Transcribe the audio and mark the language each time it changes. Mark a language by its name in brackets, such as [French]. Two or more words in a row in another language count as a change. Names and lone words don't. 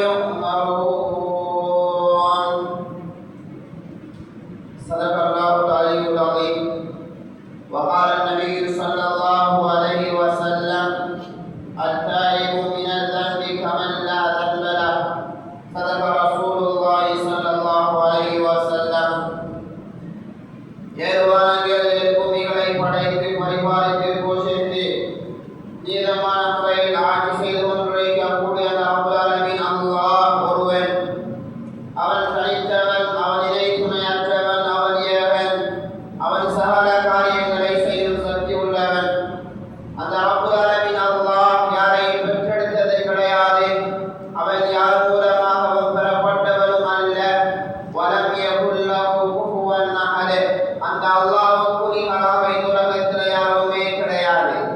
[Arabic] يؤمرون صدق الله العلي العظيم وقال النبي صلى الله عليه وسلم التائب من الذنب كمن لا ذنب له صدق رسول الله صلى الله عليه وسلم [Tamil] ஏர்வானங்களில் பூமிகளை படைத்து பரிபாலித்து போஷித்து நீதமான முறையில் ஆட்சி செய்து கொண்டிருக்கக்கூடிய [Arabic] رب العالمين [Tamil] அல்லாஹ் ஒருவன் அவன் தனித்தவன் அவன் இணை துணையற்றவன் அவன் ஏகன் அவன் சகல காரியங்களை செய்யும் சக்தி உள்ளவன் அந்த [Arabic] رب العالمين [Tamil] அல்லாஹ் யாரையும் பெற்றெடுத்தது கிடையாது அவன் யார் மூலமாகவும் பெறப்பட்டவனும் அல்ல [Arabic] ولم يكن له كفوا أحد [Tamil] அந்த அல்லாஹ்வுக்கு நிகராக இந்த உலகத்தில் யாருமே கிடையாது